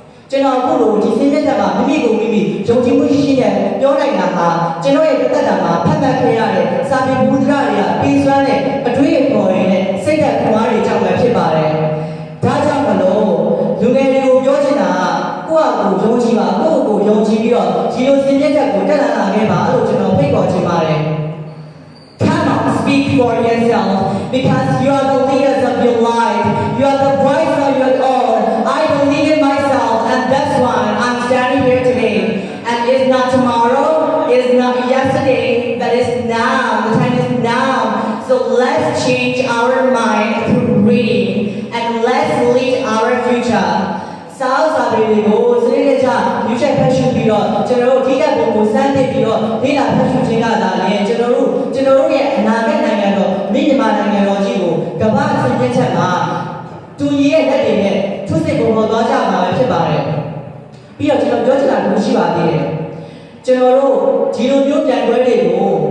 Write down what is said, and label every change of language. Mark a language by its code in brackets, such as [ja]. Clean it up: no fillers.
[my] ကျွန်တော်အခုလိုဒီစင်းမြတ်တာမှာမိမိကိုမိမိယုံကြည်မှုရှိရှိနဲ့ပြောနိုင်တာဟာကျွန်တော်ရဲ့ပတ်သက်တာမှာဖတ်တတ်ခဲ့ရတဲ့စာပေဘုဒ္ဓရာတွေကပေးစွမ်းတဲ့အတွေ့အကြုံတွေနဲ့စိတ်ဓာတ်ခွန်အားတွေကြောင့်ပဲဖြစ်ပါတယ်။ဒါကြောင့်မလို့လူငယ်တွေကိုပြောချင်တာကကိုယ့်အကိုယုံကြည်ပါကိုယ့်ကိုယုံကြည်ပြီးတော့ဒီလိုစင်းမြတ်ချက်ကိုတက်လာခဲ့ပါလို့ကျွန်တော်ဖိတ်ခေါ်ချင်ပါတယ်။ [en] Come on, speak for yourself because you are the leaders of your life. You are the voice of your own. I believe in myself and that's why I'm standing here today. And it's not tomorrow, it's not yesterday, but it's now. The time is now. So let's change our mind through reading and let's lead our future. [my] စာအုပ်စာပေတွေကိုစနစ်တကျရွေးချယ်ဖတ်ရှုပြီးတော့ကျွန်တော်တို့ဒီကပုံကိုစမ်းသစ်ပြီးတော့လေ့လာဖတ်ရှုခြင်းကသာလျှင်ကျွန်တော်တို့ရဲ့အနာဂတ်နိုင်ငံတော်မြန်မာနိုင်ငံတော်ကြီးကိုကမ္ဘာ့စီးပွားချက်မှာတူညီရဲ့လက်တွေနဲ့ထုစစ်ပုံပေါ်သွားကြမှာပဲဖြစ်ပါတယ်ပြီးတော့ကျွန်တော်ပြောချင်တာတစ်ခုရှိပါသေးတယ်ကျွန်တော်တို့ဒီလိုမျိုးပြန်ပွဲတွေကို